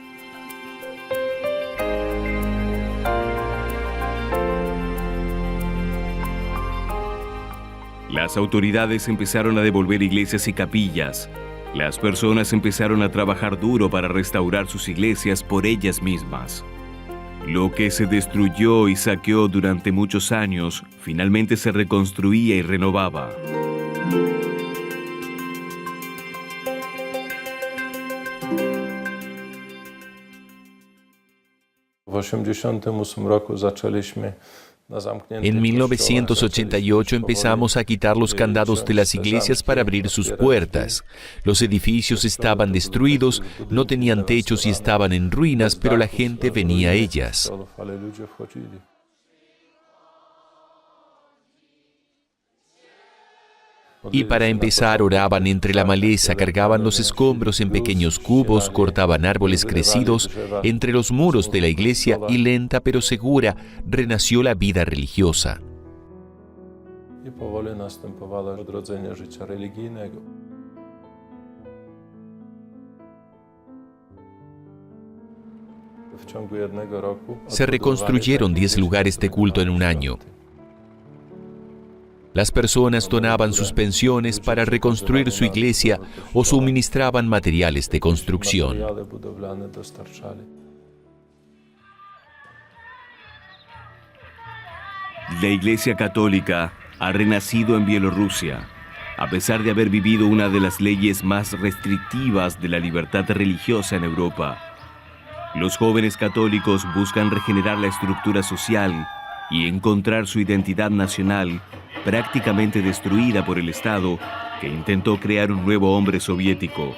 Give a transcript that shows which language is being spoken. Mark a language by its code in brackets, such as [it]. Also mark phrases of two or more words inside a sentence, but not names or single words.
[es] Las autoridades empezaron a devolver iglesias y capillas. Las personas empezaron a trabajar duro para restaurar sus iglesias por ellas mismas. Lo que se destruyó y saqueó durante muchos años, finalmente se reconstruía y renovaba. [pl] W 1988 roku zaczęliśmy na zamkniętych [es] En 1988 empezamos a quitar los candados de las iglesias para abrir sus puertas. Los edificios estaban destruidos, no tenían techos y estaban en ruinas, pero la gente venía a ellas. [pl] ale ludzie wchodzili. [es] Y para empezar oraban entre la maleza, cargaban los escombros en pequeños cubos, cortaban árboles crecidos entre los muros de la iglesia y lenta pero segura renació la vida religiosa. [pl] I powoli następowało odrodzenie życia religijnego. W ciągu jednego roku [es] Se reconstruyeron 10 lugares de culto en un año. Las personas donaban sus pensiones para reconstruir su iglesia o suministraban materiales de construcción. [pl] materiały budowlane dostarczali. [es] La Iglesia Católica ha renacido en Bielorrusia, a pesar de haber vivido una de las leyes más restrictivas de la libertad religiosa en Europa. Los jóvenes católicos buscan regenerar la estructura social y encontrar su identidad nacional, prácticamente destruida por el Estado, que intentó crear un nuevo hombre soviético.